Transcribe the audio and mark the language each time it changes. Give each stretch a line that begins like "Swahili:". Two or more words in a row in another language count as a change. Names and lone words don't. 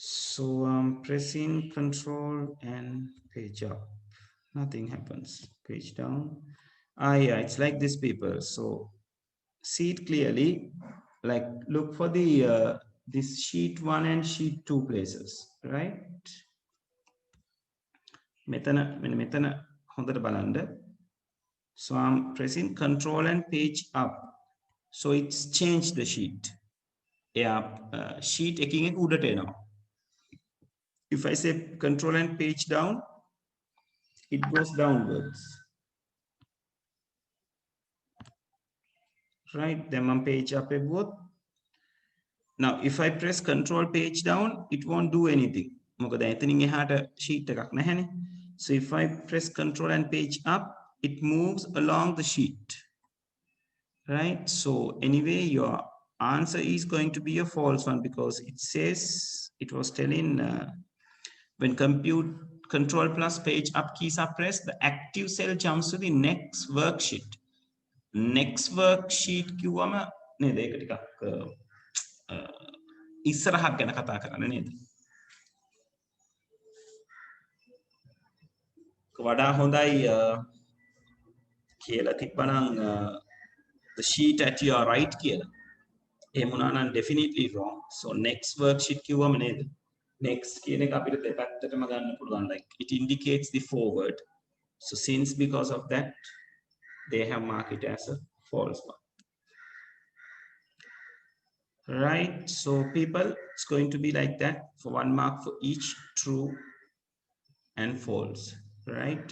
English: So I'm pressing control and page up. Nothing happens. Page down. Yeah, it's like this, people. So see it clearly. Like look for the this sheet 1 and sheet 2 places, right?
Sinhala: මෙතන හොඳට බලන්න.
English: So I'm pressing control and page up. So it's changed the sheet.
Sinhala: Yeah, sheet එකින් එක උඩට එනවා.
English: If I say control and page down, it goes downwards. Right, then I'm page up both. Now if I press control page down, it won't do anything.
Sinhala: මොකද එතනින් එහාට sheet එකක් නැහැනේ.
English: So if I press control and page up, it moves along the sheet. Right, so anyway your answer is going to be a false one, because it says it was telling when compute control plus page up keys are pressed, the active cell jumps to the next worksheet. Next worksheet
Sinhala: කිව්වම නේද ඒක ටිකක් ඉස්සරහක් ගැන කතා කරන්නේ නේද? වඩා හොඳයි කියලා තිබ්බනම්
English: the sheet at your right
Sinhala: කියලා. එහෙම වුණා නම්
English: definitely wrong. So next worksheet
Sinhala: කිව්වම නේද? Next කියන එක අපිට දෙපැත්තටම ගන්න පුළුවන්.
English: Like it indicates the forward. So since because of that they have marked it as a false one. Right, so people, it's going to be like that for 1 mark for each true and false, right?